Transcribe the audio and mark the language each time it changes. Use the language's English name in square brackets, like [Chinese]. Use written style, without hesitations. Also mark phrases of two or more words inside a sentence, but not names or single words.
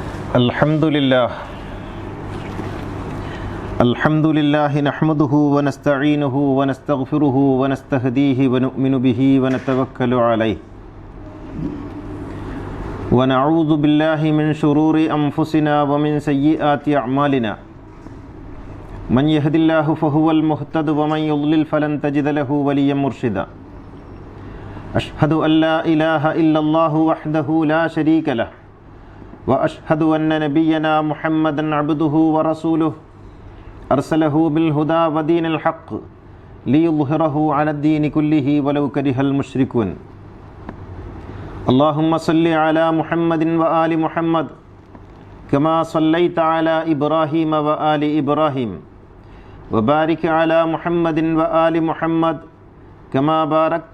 [Arabic] الحمد لله نحمده ونستعينه ونستغفره ونستهديه ونؤمن به ونتوكل عليه ونعوذ بالله من شرور أنفسنا ومن سيئات أعمالنا من يهد الله فهو المهتد ومن يضلل فلن تجد له وليا مرشدا أشهد أن لا إله إلا الله وحده لا شريك له وأشهد أن نبينا محمدا عبده ورسوله أرسله بالهدى ودين الحق ليظهره على الدين كله ولو كره المشركون اللهم صل على محمد وآل محمد كما صليت على إبراهيم وآل إبراهيم وبارك على محمد وآل محمد كما باركت